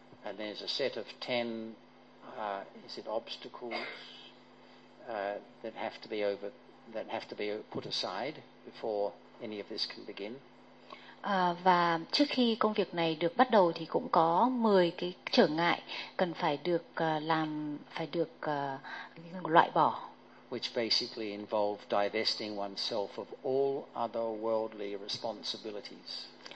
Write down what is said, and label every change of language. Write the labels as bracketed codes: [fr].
[en] And there's a set of 10 is it obstacles that have to be over that have to be put aside before any of this can begin. [vi] Và trước khi công việc này được bắt đầu thì cũng có 10 cái trở ngại cần phải được làm, phải được loại bỏ. [en] Which basically involve divesting oneself of all other worldly responsibilities.